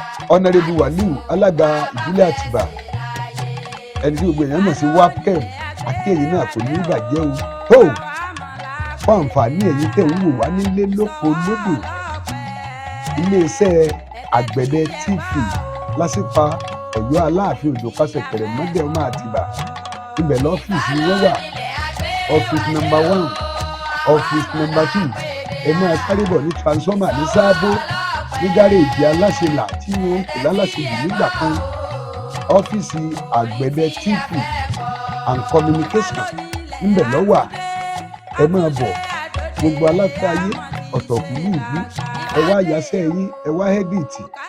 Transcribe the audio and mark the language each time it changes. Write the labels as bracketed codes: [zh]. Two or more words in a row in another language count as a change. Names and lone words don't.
[yo] Honorable Waliu, alága ìbílẹ̀ Àtìbà, ẹni tí gbogbo èèyàn mọ̀ sí wapkem, a kí ẹ̀yin náà kò ní bàjẹ́ o. Tó, fún àǹfààní ẹ̀yin tẹ̀ ń wò wá nílé lóko lódò, iléeṣẹ́ Àgbẹ̀dẹ T V lásìpa Ọ̀yọ́ Aláàfin Òjó Kásẹ̀ Kẹrẹ̀mọ́dé ọmọ Àtìbà, ibẹ̀ lọ́fíìsì wọn wà. [en] Office number one, office number two, [yo] ẹ máa sáré bọ̀ ní transformer ní Sábó, ní gáréèjì Aláṣẹlà tí wọ́n ń pè lálàṣẹjù nígbà kan. Ọ́fíìsì Àgbẹ̀dẹ T V and communication ńbẹ̀ ló wà. Ẹ máa bọ̀, gbogbo aláfẹ́ ayé, ọ̀tọ̀kùlú ìlú, ẹ wá yasẹ́ yín, ẹ wá ẹ́díìtì.